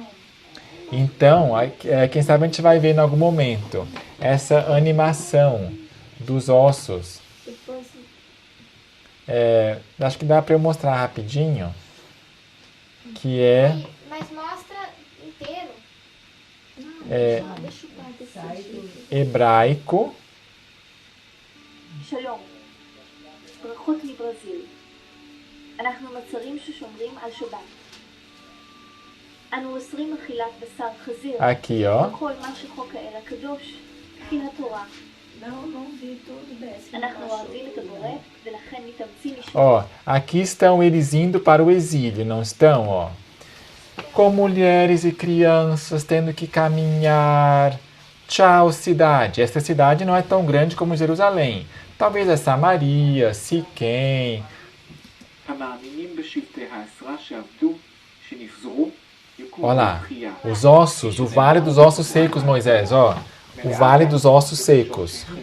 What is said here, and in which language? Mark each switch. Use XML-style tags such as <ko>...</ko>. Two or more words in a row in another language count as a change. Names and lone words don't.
<pt>Então, quem sabe a gente vai ver em algum momento essa animação dos ossos. Acho que dá para eu mostrar rapidinho. Que é... Mas mostra inteiro. deixa o pai decidir. hebraico.</pt> <he>שלום, ברכות מברזיל. אנחנו מצרים ששומרים על שבת. אנו אוסרים אכילת בשר חזיר.</he> <pt>Aqui, ó.</pt> <he>וכל מה שחוק האל הקדוש, כפי התורה.</he> <pt>Não vi tudo desse.</pt> <he>אנחנו אוהבים את הבורא, ולכן מתאמצים לשמור.</he> <pt>Aqui estão eles indo para o exílio, não estão, com mulheres e crianças tendo que caminhar. Tchau, cidade. Essa cidade não é tão grande como Jerusalém. Talvez a Samaria, Siquém. Olha lá, os ossos, o vale dos ossos secos, Moisés, o vale dos ossos secos.</pt>